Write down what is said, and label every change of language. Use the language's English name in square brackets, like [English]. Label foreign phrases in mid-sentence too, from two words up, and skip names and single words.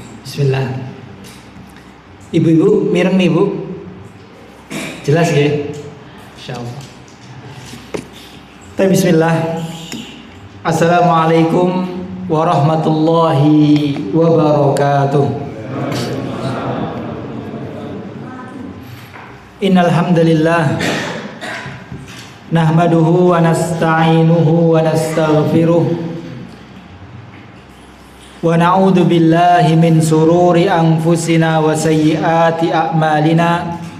[Javanese] Bismillah. Ibu-ibu, mireng nih bu. [Indonesian] Jelas ya? Insyaallah. Bismillah. [Arabic] السلام عليكم ورحمة الله وبركاته. إن الحمد لله نحمده ونستعينه ونستغفره ونعوذ بالله من شرور أنفسنا وسيئات أعمالنا.